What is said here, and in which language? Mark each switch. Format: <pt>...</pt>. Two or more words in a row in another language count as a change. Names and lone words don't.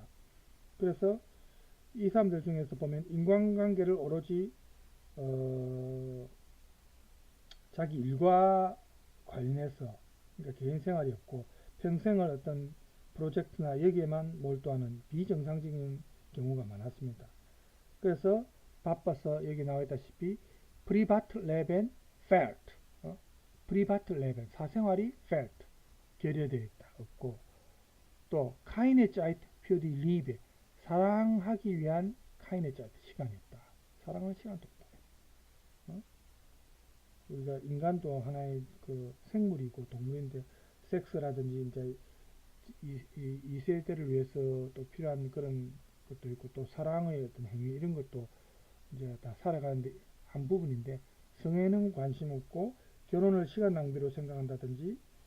<ko>그래서 이 사람들 중에서 보면 인간관계를 오로지 자기 일과 관련해서, 그러니까 개인 생활이 없고 평생을 어떤 프로젝트나 여기에만 몰두하는 비정상적인 경우가 많았습니다. 그래서 바빠서 여기 나와 있다시피</ko> <de>Privatleben fehlt,</de> <ko>Privatleben 사생활이 fehlt 결여되어 있다, 없고, 또</ko> <de>keine Zeit für die Liebe</de> <ko>사랑하기 위한</ko> <de>keine Zeit</de> <ko>시간이 없다. 사랑할 시간도 없다. 우리가 인간도 하나의 그 생물이고 동물인데 섹스라든지 이제 이 세대를 위해서 또 필요한 그런 것도 있고 또 사랑의 어떤 행위 이런 것도 이제 다 살아가는데 한 부분인데 성에는 관심 없고 결혼을 시간 낭비로 생각한다든지</ko>